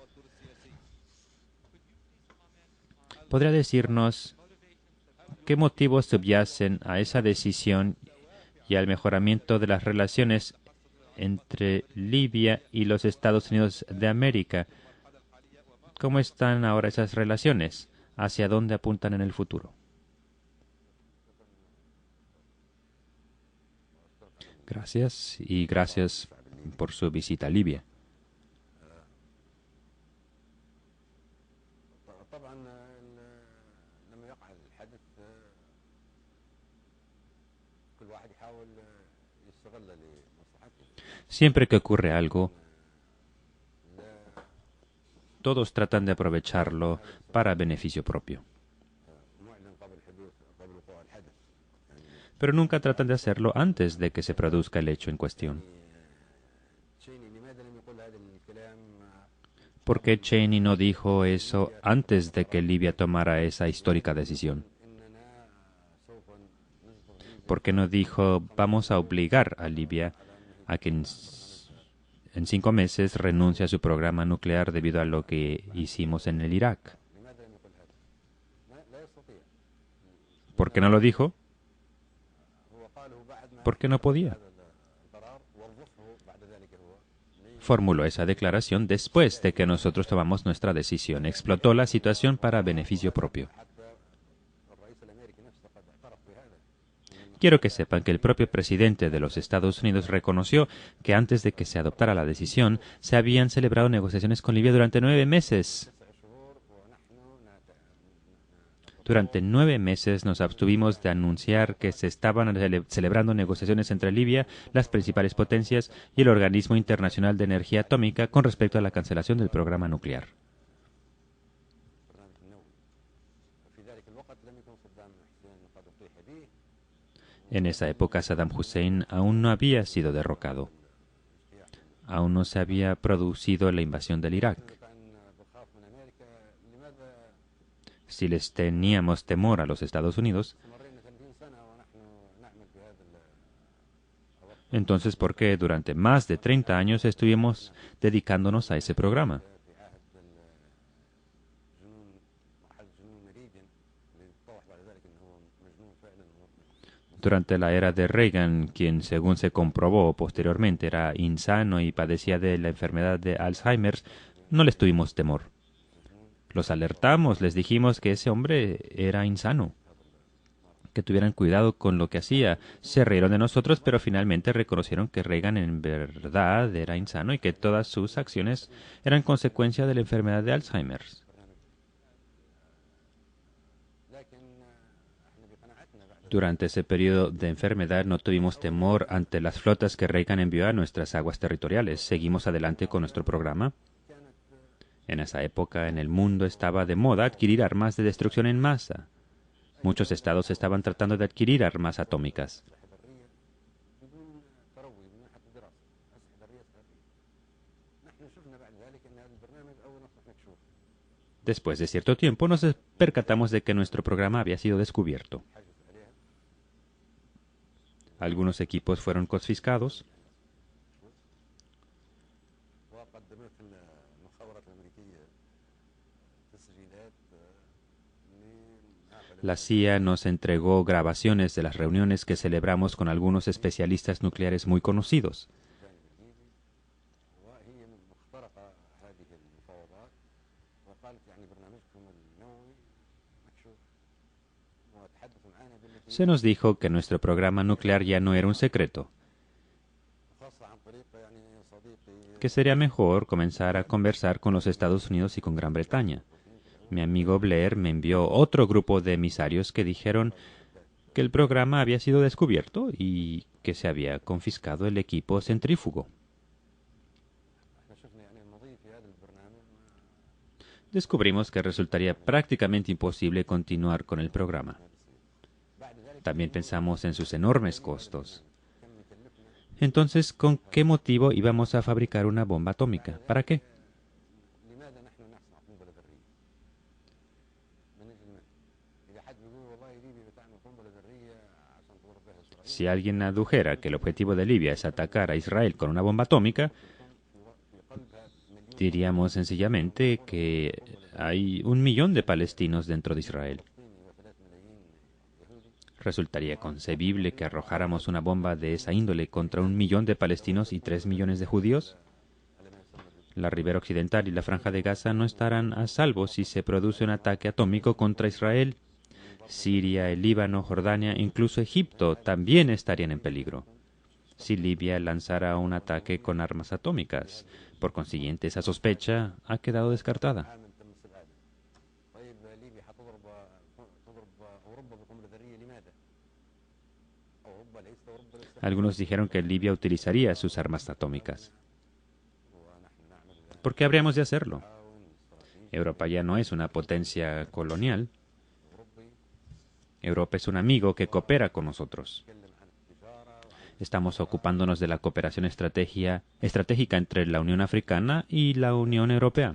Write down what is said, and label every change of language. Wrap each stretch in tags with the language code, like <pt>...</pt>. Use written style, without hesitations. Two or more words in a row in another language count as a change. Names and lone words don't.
<es>¿Podría decirnos qué motivos subyacen a esa decisión y al mejoramiento de las relaciones entre Libia y los Estados Unidos de América? ¿Cómo están ahora esas relaciones? ¿Hacia dónde apuntan en el futuro? Gracias y gracias por su visita a Libia.</es> <ar>طبعا لما يقع الحدث كل واحد يحاول يستغل لمصلحته.</ar> <es>Siempre que ocurre algo, todos tratan de aprovecharlo para beneficio propio.</es> <ar>معلن قبل حدوث قبل وقوع الحدث.</ar> <es>Pero nunca tratan de hacerlo antes de que se produzca el hecho en cuestión.</es> <ar>تشيني لماذا لم يقل هذا الكلام</ar> <es>¿Por qué Cheney no dijo eso antes de que Libia tomara esa histórica decisión?</es> <ar>اننا سوف نجبر</ar> <es>¿Por qué no dijo vamos a obligar a Libia a que en 5 meses renuncie a su programa nuclear debido a lo que hicimos en el Irak?</es> <ar>لماذا لم يقل هذا؟ لا يستطيع.</ar> <es>¿Por qué no lo dijo?</es> <ar>هو قاله بعد ما</ar> <es>¿Por qué no podía?</es> <ar>القرار وظفه بعد ذلك هو</ar> <es>Formuló esa declaración después de que nosotros tomamos nuestra decisión. Explotó la situación para beneficio propio.</es> <ar>حتى الرئيس الامريكي نفسه قد اعترف بهذا.</ar> <es>Quiero que sepan que el propio presidente de los Estados Unidos reconoció que antes de que se adoptara la decisión, se habían celebrado negociaciones con Libia durante 9 meses.</es> <ar>9 شهور ونحن</ar> <es>Durante 9 meses nos abstuvimos de anunciar que se estaban celebrando negociaciones entre Libia, las principales potencias y el Organismo Internacional de Energía Atómica con respecto a la cancelación del programa nuclear.</es> <ar>البرنامج النووي. وفي ذلك الوقت لم يكن صدام حسين قد اطيح به.</ar> <es>En esa época Saddam Hussein aún no había sido derrocado. Aún no se había producido la invasión del Irak.</es> <ar>كان بخاف من امريكا لماذا</ar> <es>Si les teníamos temor a los Estados Unidos,</es> <ar>استمرينا 30 سنه ونحن نعمل بهذا</ar> <es>entonces ¿por qué durante más de 30 años estuvimos dedicándonos a ese programa?</es> <ar>في عهد الجنون محل جنون ريغن اللي اتضح بعد ذلك انه هو مجنون فعلا.</ar> <es>Durante la era de Reagan, quien según se comprobó posteriormente era insano y padecía de la enfermedad de Alzheimer, no les tuvimos temor. Los alertamos, les dijimos que ese hombre era insano, que tuvieran cuidado con lo que hacía. Se rieron de nosotros, pero finalmente reconocieron que Reagan en verdad era insano y que todas sus acciones eran consecuencia de la enfermedad de Alzheimer.</es> <ar>لكن احنا بقناعتنا بعد</ar> <es>Durante ese periodo de enfermedad no tuvimos temor ante las flotas que Reagan envió a nuestras aguas territoriales. Seguimos adelante con nuestro programa. En esa época en el mundo estaba de moda adquirir armas de destrucción en masa. Muchos estados estaban tratando de adquirir armas atómicas.</es> <ar>بدون تروي من ناحيه الدراسه اسلحه ذريه استراتيجيه. نحن شفنا بعد ذلك ان هذا البرنامج اول ما اصبح مكشوف.</ar> <es>Después de cierto tiempo nos percatamos de que nuestro programa había sido descubierto.</es> <ar>حجز عليها</ar> <es>Algunos equipos fueron confiscados.</es> <ar>وقدمت المخابرات الامريكيه تسجيلات</ar> <es>La CIA nos entregó grabaciones de las reuniones que celebramos con algunos especialistas nucleares muy conocidos.</es> <ar>وهي مخترقه هذه المفاوضات وقالت يعني برنامجكم النووي مكشوف وتحدثوا معنا بالتي</ar> <es>Se nos dijo que nuestro programa nuclear ya no era un secreto,</es> <ar>خاصه عن طريق يعني صديقي</ar> <es>que sería mejor comenzar a conversar con los Estados Unidos y con Gran Bretaña. Mi amigo Blair me envió otro grupo de emisarios que dijeron que el programa había sido descubierto y que se había confiscado el equipo centrífugo.</es> <ar>احنا شفنا يعني المضي في هذا البرنامج</ar> <es>Descubrimos que resultaría prácticamente imposible continuar con el programa.</es> <ar>بعد ذلك</ar> <es>También pensamos en sus enormes costos. Entonces, ¿con qué motivo íbamos a fabricar una bomba atómica? ¿Para qué?</es> <ar>لماذا نحن نصنع قنبله ذريه؟ من اجل من؟ اذا حد بيقول والله ليبيا بتعمل قنبله ذريه عشان تضرب بها اسرائيل</ar> <es>Si alguien adujera que el objetivo de Libia es atacar a Israel con una bomba atómica,</es> <ar>في قلبها مليون</ar> <es>diríamos sencillamente que hay 1 millón de palestinos dentro de Israel.</es> <ar>فلسطيني و3 ملايين يهودي</ar> <es>¿Resultaría concebible que arrojáramos una bomba de esa índole contra 1 millón de palestinos y 3 millones de judíos?</es> <ar>على ما يسمى</ar> <es>La ribera occidental y la franja de Gaza no estarán a salvo si se produce un ataque atómico contra Israel. Siria, el Líbano, Jordania, incluso Egipto también estarían en peligro si Libia lanzara un ataque con armas atómicas. Por consiguiente, esa sospecha ha quedado descartada.</es> <ar>عام تم العالم. طيب ليبيا حتضرب اوروبا بقنبله ذريه لماذا؟ اوروبا ليست اوروبا ليست</ar> <es>Algunos dijeron que Libia utilizaría sus armas atómicas.</es> <ar>ونحن نعمل</ar> <es>¿Por qué habríamos de hacerlo?</es> <ar>تعاون</ar> <es>Europa ya no es una potencia colonial. Europa es un amigo que coopera con nosotros. Estamos ocupándonos de la cooperación estratégica entre la Unión Africana y la Unión Europea.</es>